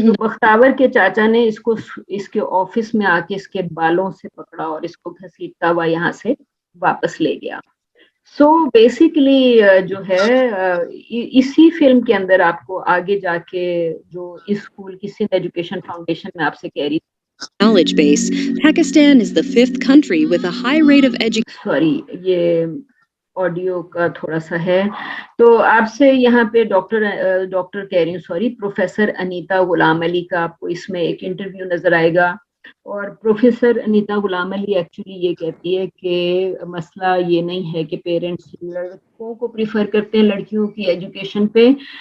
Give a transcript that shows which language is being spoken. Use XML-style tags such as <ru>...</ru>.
<hi>तो बख्तावर के चाचा ने इसको इसके ऑफिस में आके इसके बालों से पकड़ा और इसको घसीटता हुआ यहाँ से वापस ले गया। सो बेसिकली जो है इसी फिल्म के अंदर आपको आगे जाके जो इस स्कूल की सिंध एजुकेशन फाउंडेशन में आपसे कह रही</hi> <en>knowledge base, Pakistan is the 5th country with a high rate of education.</en> <hi>Sorry, ये ऑडियो का थोड़ा सा है। तो आपसे यहाँ पे डॉक्टर कह रही हूँ, सॉरी, प्रोफेसर अनीता गुलाम अली का आपको इसमें एक इंटरव्यू नजर आएगा। और प्रोफेसर अनीता गुलाम अली एक्चुअली ये कहती है कि मसला ये नहीं है कि पेरेंट्स लड़कों को प्रीफर करते हैं लड़कियों की एजुकेशन पे।</hi>